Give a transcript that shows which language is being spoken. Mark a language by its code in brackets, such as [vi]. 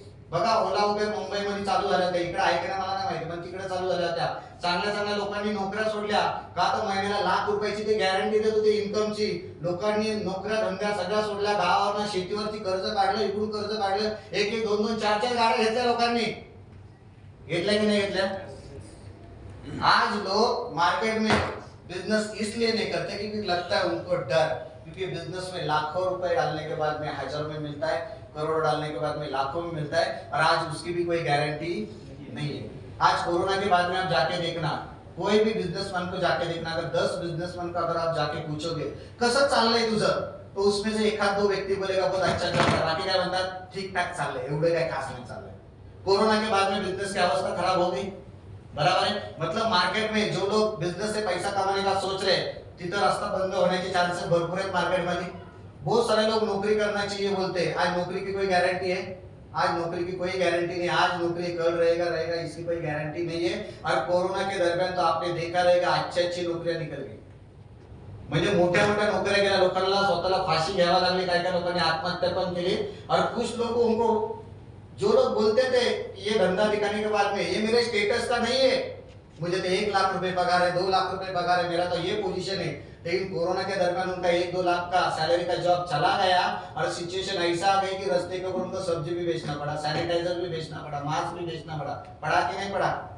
[mr] बघा ओला उबेर मुंबईमध्ये चालू झाल्या होत्या, इकडे आहे का मला नाही माहिती, पण तिकडे चालू झाल्या होत्या. चांगल्या चांगल्या लोकांनी नोकऱ्या सोडल्या का? तर महिन्याला लाख रुपयाची ते गॅरंटी देत होते इन्कमची. लोकांनी नोकऱ्या धंद्या सगळ्या सोडल्या, गावावरनं शेतीवरती कर्ज काढलं, इकडून कर्ज काढलं, एक एक दोन दोन चार चार गाड्या घेतल्या लोकांनी. घेतल्या की नाही घेतल्या? [hi] आज लोग मार्केट में बिजनेस इसलिए नहीं करते क्योंकि लगता है उनको डर, क्योंकि बिजनेस में लाखों रुपए डालने के बाद में हजारों में मिलता है, करोड़ डालने के बाद में लाखों में मिलता है, और आज उसकी भी कोई गारंटी नहीं है. आज कोरोना के बाद में आप जाके देखना, कोई भी बिजनेसमैन को जाके देखना, अगर 10 बिजनेसमैन का अगर आप जाके पूछोगे [mr] कसं चाललंय तुझं, [hi] तो उसमें से एखाद दो व्यक्ति बोलेगा बहुत अच्छा चल रहा है, [mr] बाकी काय म्हणतात ठीक ठाक चाललंय, एवढे काय खास नाही चाललंय. [hi] कोरोना के बाद में बिजनेस की अवस्था खराब हो गई. बराबर है? मतलब मार्केट में जो लोग बिजनेस से पैसा कमाने का सोच रहे हैं, तिथं रास्ता बंद होने के चांसेस [mr] भरपूर आहेत मार्केटमध्ये. [hi] बहुत सारे लोग नौकरी करना चाहिए बोलते हैं. आज नौकरी की कोई गारंटी है? आज नौकरी की कोई गारंटी नहीं. आज नौकरी कल रहेगा इसकी कोई गारंटी नहीं है. और कोरोना के दरम्यान तो आपने देखा रहेगा अच्छी नौकरियां निकल गई. [mr] म्हणजे मोठ्या मोठ्या नोकऱ्या गेल्या, लोकांना स्वतःला फाशी घ्यावा लागली, काय काय लोकांनी आत्महत्या पण केली. [hi] और कुछ लोगों उनको जो लोग बोलते थे ये धंधा दिखाने के बाद में ये मेरे स्टेटस का नहीं है, मुझे तो 1 लाख रुपए पगार है, 2 लाख रुपए पगार है, मेरा तो ये पोजीशन है. लेकिन कोरोना के दरमियान उनका 1-2 लाख का सैलरी का जॉब चला गया और सिचुएशन ऐसा आ गई कि रास्ते के ऊपर उनको सब्जी भी बेचना पड़ा, सैनिटाइजर भी बेचना पड़ा, मास्क भी बेचना पड़ा. पड़ा कि नहीं पड़ा?